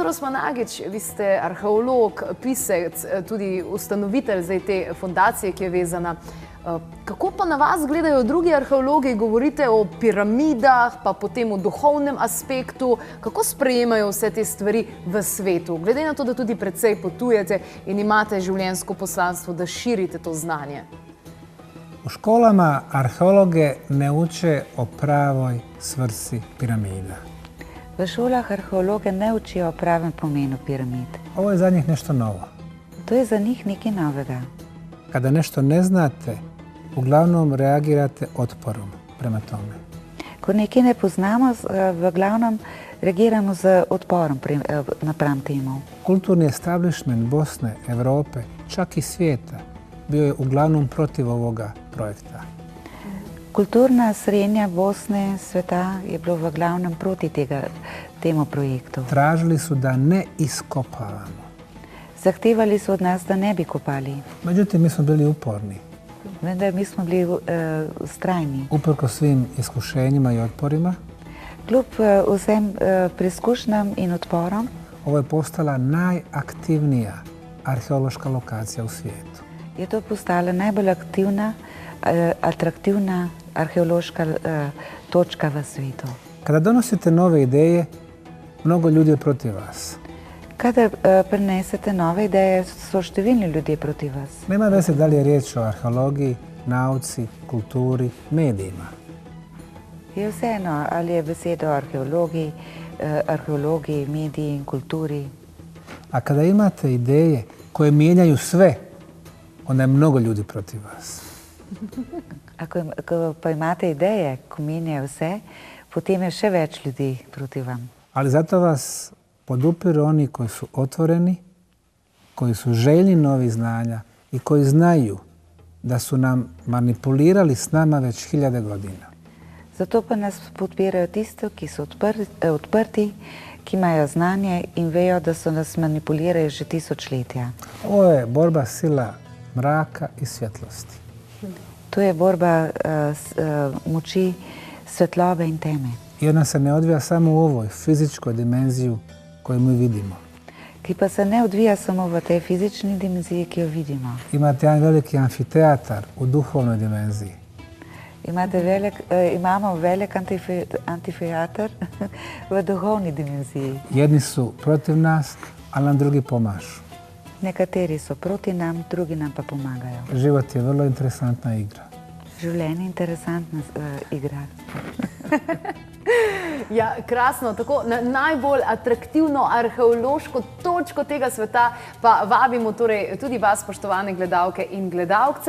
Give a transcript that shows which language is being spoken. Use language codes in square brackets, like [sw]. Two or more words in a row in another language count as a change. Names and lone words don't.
[sl] Osmanagić, vi ste arheolog, pisec, tudi ustanovitelj zdaj te fundacije, ki je vezana. Kako pa na vas gledajo drugi arheologi? Govorite o piramidah, pa potem o duhovnem aspektu. Kako sprejemajo vse te stvari v svetu? Glede na to, da tudi precej potujete in imate življenjsko poslanstvo, da širite to znanje. [bs] U školama arheologe ne uče o pravoj svrsi piramida. [sl] V šolah arheologe ne učijo o pravem pomenu piramid. [bs] Ovo je za njih nešto novo. [sl] To je za njih nekaj novega. [bs] Kada nešto ne znate, uglavnom reagirate otporom prema tome. [sl] Ko nekaj ne poznamo, v glavnem reagiramo z odporom napram temu. [bs] Kulturni establishment Bosne, Evrope, čak i svijeta bio je uglavnom protiv ovoga projekta. [sl] Kulturna srednja Bosne, sveta je bilo v glavnem proti temu projektu. [bs] Tražili su da ne iskopavamo. [sl] Zahtevali su od nas da ne bi kopali. [bs] Međutim, mi smo bili uporni. [sl] Vendar mi smo bili strajni. [bs] Uprko svim iskušenjima i otporima, [sl] Kljub vsem preizkušnjam in odporom, [bs] ovo je postala najaktivnija arheološka lokacija u svijetu. [sl] je to postala najbolj atraktivna arheološka točka v svetu. [bs] Kada donosite nove ideje, mnogo ljudi je protiv vas. [sl] Kada prinesete nove ideje, so številni ljudje proti vas. [bs] Nema veze da li je riječ o arheologiji, nauci, kulturi, medijima. [sl] Je vseeno, ali je beseda o arheologiji, mediji in kulturi. [bs] A kada imate ideje koje mijenjaju sve, onda je mnogo ljudi protiv vas. [sl] Ako pa imate ideje, ko menjajo vse, potem je še več ljudi proti vam. [bs] Ali zato vas podupiru oni koji su otvoreni, koji su željni novih znanja i koji znaju da su nam manipulirali s nama već 1000 godina. [sl] Zato pa nas podpirajo tisti, ki so odprti, ki imajo znanje in vejo, da so nas manipulirali že tisočletja. [bs] Ovo je borba sila mraka i svjetlosti. [sl] To je borba moči svetlobe in teme. [bs] I ona se ne odvija samo u ovoj fizičkoj dimenziji koju mi vidimo. [sl] Ki pa se ne odvija samo v tej fizični dimenziji, ki jo vidimo. [bs] Imate jedan veliki amfiteatar u duhovnoj dimenziji. [sl] Imamo velik amfiteatar v duhovni dimenziji. [bs] Jedni su protiv nas, ali nam drugi pomažu. [sl] Nekateri so proti nam, drugi nam pa pomagajo. [bs] Život je vrlo interesantna igra. [sl] Življenje je interesantna igra. Ja, krasno. Tako na najbolj atraktivno arheološko točko tega sveta pa vabimo torej tudi vas, spoštovane gledalke in gledalce.